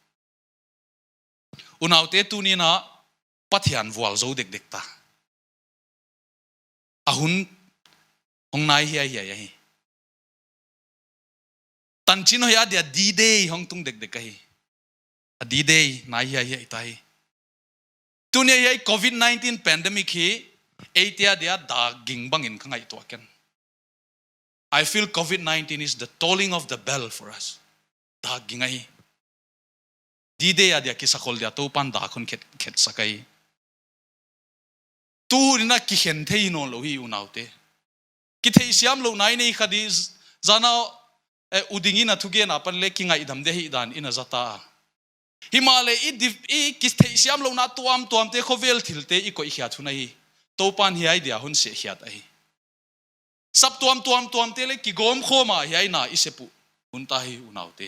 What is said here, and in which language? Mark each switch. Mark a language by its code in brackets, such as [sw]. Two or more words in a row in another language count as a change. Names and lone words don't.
[pck] unaute tu ni na pathian wal zo dek ta ahun hongnai hi tanchin hoya dia D-Day hong tung dek kai a D-Day nai hi tai tunia hi COVID-19 pandemic hi etia dia da gingbang in khangai to ken [en] I feel COVID-19 is the tolling of the bell for us. [pck] Da gingai. Di de adia kisakol dia to pan da kon ket sakai. Tu na ki hen thei no lo hi unaute. Ki thei siam lo nai nei khadi zana udingi na thuge na pan le kinga idam de hi dan ina zata. Himale I ki thei siam lo na tuam te khovel thilte I ko khia thunai. To pan hi ai dia hun se khiat ai. Sab tuam te le ki gom khoma hi ai na isepu hunta hi unaute.